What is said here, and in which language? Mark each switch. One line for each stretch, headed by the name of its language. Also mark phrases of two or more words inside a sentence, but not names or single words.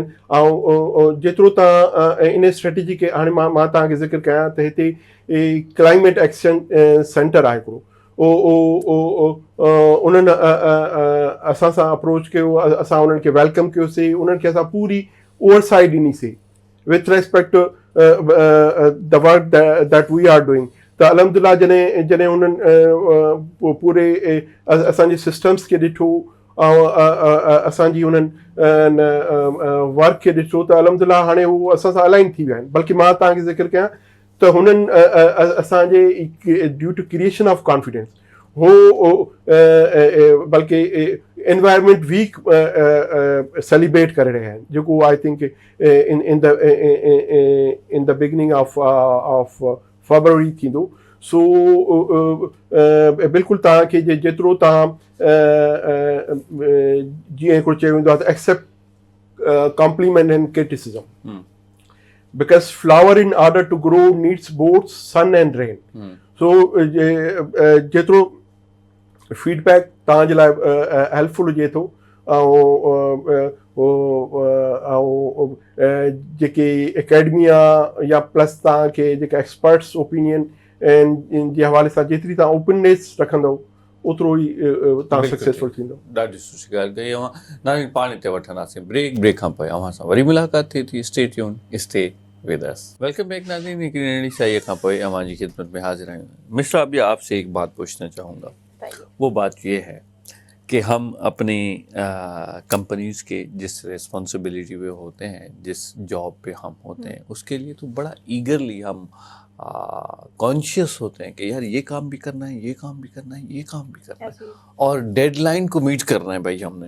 Sindhi: ऐं जेतिरो तव्हां इन स्ट्रेटजी खे हाणे मां तव्हांखे ज़िक्र कयां त हिते
English: climate action center
Sindhi: आहे हिकिड़ो. उन्हनि असां सां अप्रोच कयो, असां उन्हनि खे वेलकम कयोसीं, उन्हनि खे असां पूरी ओवरसाइट ॾिनीसीं
English: with respect to the work that we are doing.
Sindhi: त अलहमदिल्ला जॾहिं उन्हनि पूरे असांजे सिस्टम्स खे ॾिठो ऐं असांजी उन्हनि वर्क खे ॾिठो त अलहमदिल्ला हाणे हू असां सां अलाइन थी विया आहिनि. बल्कि मां तव्हांखे ज़िक्र कयां त हुननि असांजे
English: due to creation of confidence
Sindhi: हो बल्कि
English: environment week
Sindhi: सेलिब्रेट करे रहिया आहिनि, जेको
English: I think in the beginning of February
Sindhi: थींदो. सो बिल्कुलु तव्हांखे जेतिरो तव्हां जीअं हिकिड़ो चयो वेंदो आहे त
English: accept compliment and criticism because flower in order to grow needs both sun and rain.
Sindhi: So जेतिरो फीडबैक तव्हांजे लाइ हेल्पफुल हुजे थो ऐं जेके एकेडमिया या प्लस तव्हांखे जेका
English: experts opinion
Sindhi: ऐं जे हवाले सां जेतिरी तव्हां ओपननेस रखंदव ओतिरो ई तव्हां सक्सेसफुल थींदो. ॾाढी सुठी ॻाल्हि कई. अवां नानी पाणी ते वठंदासीं ब्रेक खां पोइ अवां सां वरी मुलाक़ात थिए थी.
English: Stay tune, stay with us. Welcome back नाज़रीन.
Sindhi: हिकिड़ी नई शाही खां पोइ अवां जी खिदमत में हाजिर आहियूं.
Urdu: مسٹر آبیا، آپ سے ایک بات پوچھنا چاہوں گا۔ وہ بات یہ ہے کہ ہم اپنی کمپنیز کے جس ریسپانسبلٹی پہ ہوتے ہیں، جس جاب پہ ہم ہوتے ہیں، اس کے لیے تو بڑا ایگرلی ہم کانشس ہوتے ہیں کہ یار یہ کام بھی کرنا ہے، یہ کام بھی کرنا ہے، یہ کام بھی کرنا ہے، اور ڈیڈلائن کو میٹ کرنا ہے بھائی ہم نے.